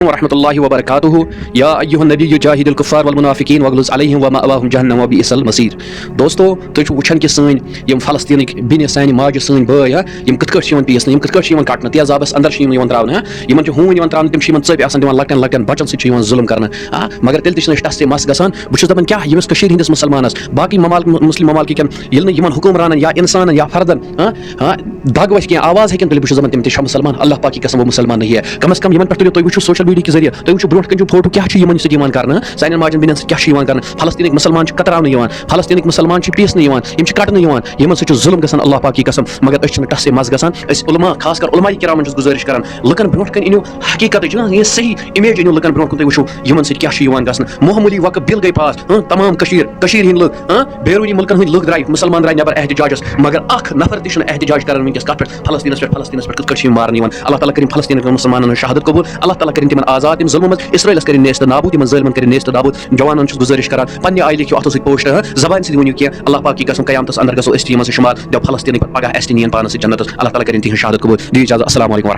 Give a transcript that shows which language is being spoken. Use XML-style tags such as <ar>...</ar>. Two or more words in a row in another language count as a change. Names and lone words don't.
<ar>ورحمۃ اللہ وبرکاتہ یا ایھا النبی جاہد الکفار والمنافقین واغلظ علیہم ومأواہم جہنم وبئس المصیر.</ar> <ks>دوستو تُہۍ چھِو وٕچھان کہِ سٲنۍ یِم فلسطیٖنٕکۍ بیٚنہِ سانہِ ماجہِ سٲنۍ بٲے یِم کِتھ کٲٹھۍ چھِ یِوان پیسنہٕ, یِم کِتھ کٲٹھۍ چھِ یِوان کَٹنہٕ, تیزابَس اندر چھِ یِم یِوان ترٛاونہٕ, یِمن چھِ ہوٗنۍ یِوان ترٛاونہٕ, تِم چھِ یِمن ژٔپۍ آسان دِوان لۄکٹٮ۪ن لۄکٹٮ۪ن بَچن سۭتۍ چھِ یِوان ظُلم کرنہٕ, مگر تیٚلہِ تہِ چھِنہٕ أسۍ ٹَس سے مَس گژھان. بہٕ چھُس دَپان کیٛاہ ییٚمِس کٔشیٖرِ ہِنٛدِس مُسلمانَس باقٕے مُسلِم ممالکٕکٮ۪ن ییٚلہِ نہٕ یِمن حُکُمرانن یا اِنسانن یا فردن دگ وَسہِ کینٛہہ آواز ہیٚکن تیٚلہِ بہٕ چھُس دَپان تِم تہِ چھا مُسلمان.</ks> <ur>اللہ پاک کی قسم وہ مسلمان نہیں ہے.</ur> <ks>کم از کم یِمن پٮ۪ٹھ تُلِو تُہۍ وٕچھِو</ks> <en>social media</en> <ks>کہِ ذٔریعہٕ, تُہۍ وٕچھِو برونٛٹھ کَنہِ چھُ فوٹو کیٛاہ چھُ یِمن سۭتۍ یِوان کرنہٕ, سانٮ۪ن ماجٮ۪ن بیٚنٮ۪ن سۭتۍ کیٛاہ چھُ یِوان کرنہٕ. فلسطیٖنٕکۍ مُسلمان چھِ کتراونہٕ یِوان, فلسطیٖنٕکۍ مُسلمان چھِ پیسنہٕ یِوان, یِم چھِ کَٹنہٕ یِوان, یِمن سۭتۍ چھُ ظُلم گژھان</ks> <ur>اللہ پاک کی قسم.</ur> <ks>مگر أسۍ چھِنہٕ ٹس سے مس گژھان. أسۍ علما خاص کر علماء کرامن چھُس گُزٲرِش کران لُکن برونٛٹھ کَنہِ أنِو حقیٖقتٕچ یہِ صحیح اِمیج أنِو لُکن برونٛٹھ کُن. تُہۍ وٕچھِو یِمن سۭتۍ کیٛاہ چھُ یِوان گژھنہٕ. معموٗلی وقت بِل گٔے پاس, تمام کٔشیٖرِ ہٕنٛدۍ لُکھ, بیروٗنی مُلکن ہٕنٛدۍ لُکھ درٛاے, مُسلمان درٛاے نٮ۪بر احتِجاجس, مگر اکھ نفر تہِ چھُنہٕ احتِجاج کران وٕنکیٚس کتھ پٮ۪ٹھ, فلسطیٖنس پٮ۪ٹھ کِتھ کٲٹھۍ چھِ یِم مارنہٕ یِوان. اللہ تعالیٰ کٔرِنۍ فلسطیٖنٕکۍ مُسلمانن ہٕنٛز شہادت قبوٗل, اللہ تعالیٰ کٔرِنۍ تِمن آزاد تَمہِ ظُلمہٕ منٛز, اسرٲیلس کٔرِنۍ نیست نابوٗد, یِمن ظٲلمن کٔرِنۍ نیست نابوٗد. جوانن چھُس گُزٲرِش کران پننہِ آیہِ لیکھِو اتھو سۭتۍ پوسٹ, زبانہِ سۭتۍ ؤنِو کینٛہہ,</ks> <ur>اللہ پاک کی قسم</ur> <ks>قیامتس اندر گژھو أسۍ تہِ یِمن سۭتۍ شُمار, دَپو فلسطیٖنٕکۍ پگہہ اَسہِ تہِ نِیَن پانس سۭتۍ جنتس. اللہ تعالیٰ کٔرِنۍ تِہنٛز شہادت قبوٗل. دِیِو اِجازت.</ks> <ar>السلام علیکم.</ar>